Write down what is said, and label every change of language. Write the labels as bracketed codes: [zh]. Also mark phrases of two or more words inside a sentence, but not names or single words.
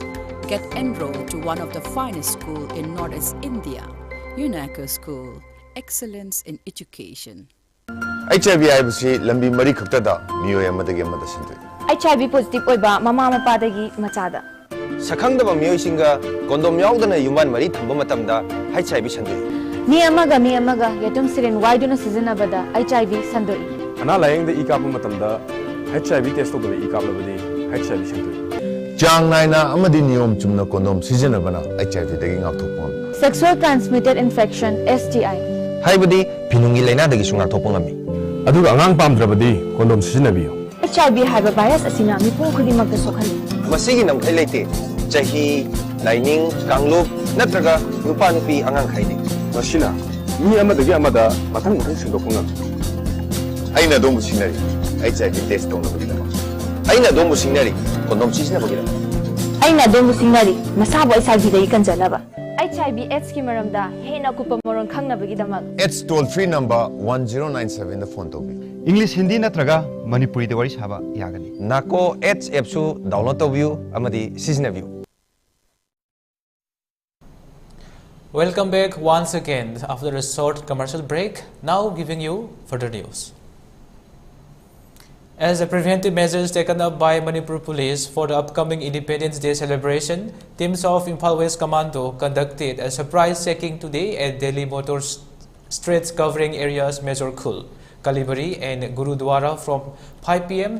[en] Get enrolled to one of the finest schools in Northeast India, UNACO School, Excellence in Education. [mni] HIV IBC lambi mari khaktada miyoy amadagi amada sindui. HIV positive oiba mama mapadagi machada. Sakhangdaba miyoy singa kondom yaudana yuman mari thamba matamda HIV sandui. Mi amaga yatum siren waiduna sizinabada HIV sandui. Ana layengda ikapu matamda [en] HIV test [mni] to the ikapabadi HIV sandui. Jang naina amadi niyom chumna kondom sizinabana HIV dagi ngakthokpon. [en] Sexual transmitted infection STI. [mni] Haibadi pinungi laina dagi sunga thokpongami. Aduga angang pamdrabadi kondom sizinabiyo. HIV haiba virus asina mipum khudimagta sokhali. Masigi namkhai leite jahi lining kanglup natraga nupa nupi angang khaini. Masina mi amadagi amada mathang sindokungam. Aina domu sinari [en] HIV test [mni] tongna bagila. Aina domu sinari kondom sizina bagila. Aina domu sinari masabo HIV dagi kanjanaba. HIV/AIDS ki maramda hena kupa moron khangnabagi damak [en] AIDS toll-free number 1097 [mni] da phone tobi. English Hindi natraga Manipuri de wari saba yagani. Nako AIDS app su download tobiu amadi seasonaview. [en] Welcome back once again after a short commercial break. Now giving you further news. As the preventive measures taken up by Manipur Police for the upcoming Independence Day celebration, teams of Imphal West Commando conducted a surprise checking today at Delhi motor streets covering areas Major Khul, Kalibari and Gurudwara from 5 p.m.